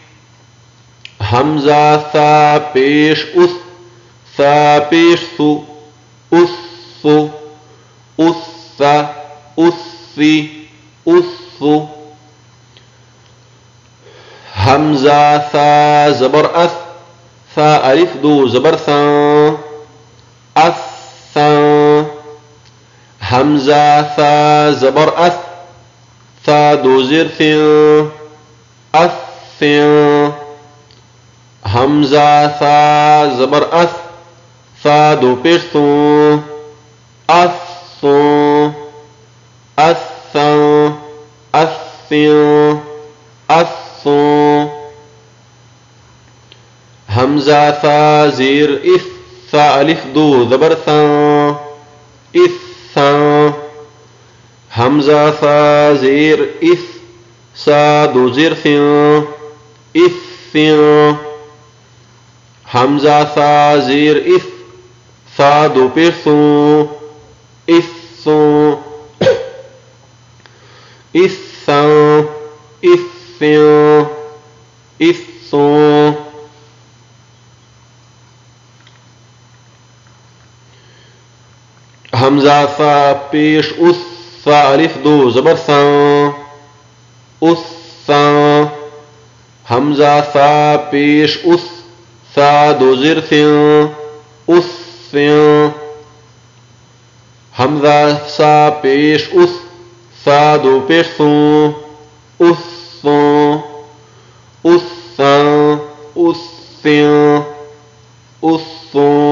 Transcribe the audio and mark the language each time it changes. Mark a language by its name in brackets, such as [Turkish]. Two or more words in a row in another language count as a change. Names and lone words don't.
[Urdu] همزة ثا بيش أث ثا بيش ثو أثو أث أثي أثو همزة ثا زبر أث ثا ألف دو زبر ثا أث همزة ثا زبر أث ثا دو زير ثين أث همزة ثا زبر أث ثا دو پیش ثو أثو أث أث أثو همزة ثا زير إث ثا ألف دو زبر ثا إث همزة ثا زير إث سا دو زير ثين إث همزة ثا زير إث ثا دو پیش ثو إثو إث إث إثو همزة ثا پیش أث सा अलिफ दो ज़बर सा, उस सा। हमजा सा पेश उस, सा दो ज़िर से, उस से। हमजा सा पेश उस, सा दो पेश सो, उस सो, उस सा, उस से, उस सो।